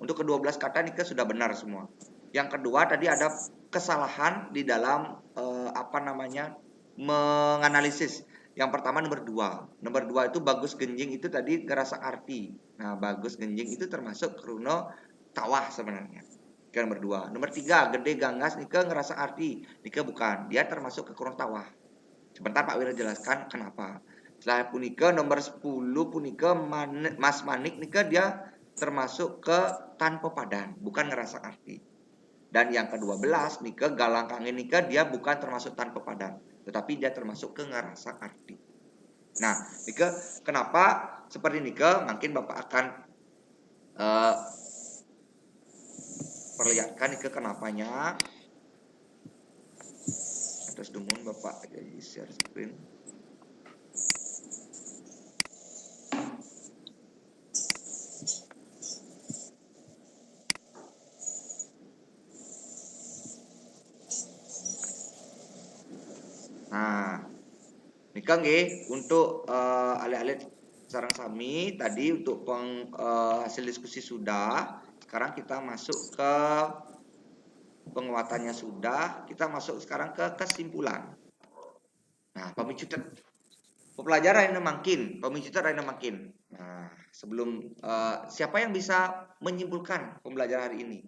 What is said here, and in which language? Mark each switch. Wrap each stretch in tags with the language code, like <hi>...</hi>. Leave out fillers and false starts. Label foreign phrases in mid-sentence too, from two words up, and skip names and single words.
<id>Untuk ke-12 kata Nika sudah benar semua. Yang kedua tadi ada kesalahan di dalam menganalisis. Yang pertama nomor 2. Nomor 2 itu</id> <ban>bagus genjing</ban> <id>itu tadi ngerasa arti. Nah, bagus genjing itu termasuk</id> <ban>kruno tawah</ban> <id>sebenarnya. Yang nomor 2. Nomor 3,</id> <ban>gede ganggas nika</ban> <id>ngerasa arti. Nika bukan. Dia termasuk ke</id> <ban>kruno tawah.</ban> <id>Sebentar Pak Wira jelaskan kenapa. Setelah punika nomor 10 punika Mas Manik nika dia termasuk ke tanpa padan, bukan ngerasa arti. Dan yang ke-12 nika</id> <ban>galang kangin</ban> <id>nika dia bukan termasuk tanpa padan, tetapi dia termasuk ke ngerasa arti. Nah, nika kenapa seperti nika? Mungkin Bapak akan perlihatkan nika kenapanya. Terus dumun Bapak jadi share screen. Nah,</id> <ban>nika nggih</ban> <id>untuk alih-alih sarang sami tadi untuk hasil diskusi sudah. Sekarang kita masuk ke penguatannya sudah. Kita masuk sekarang ke kesimpulan. Nah, pemicu pembelajaran yang makin, pemicu yang makin. Nah, sebelum siapa yang bisa menyimpulkan pembelajaran hari ini?</id>